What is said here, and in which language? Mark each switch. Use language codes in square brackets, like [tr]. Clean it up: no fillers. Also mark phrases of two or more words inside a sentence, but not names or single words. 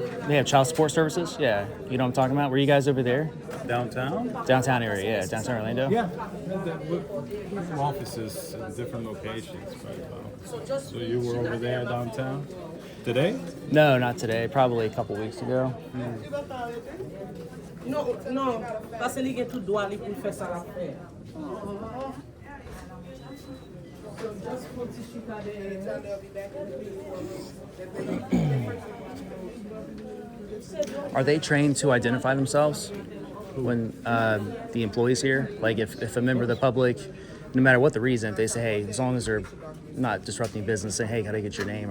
[en] They have child support services. Yeah, you know what I'm talking about? Were you guys over there? Downtown? Downtown area, yeah, downtown Orlando. Yeah. We have offices in different locations, but so you were over there downtown today? No, not today. Probably a couple weeks ago. [ht] Non, parce que li gen tout droit li pou fè sa la fè. [en] Are they trained to identify themselves when the employees here? Like if a member of the public, no matter what the reason, if they say, hey, as long as they're not disrupting business, say, hey, can I get your name?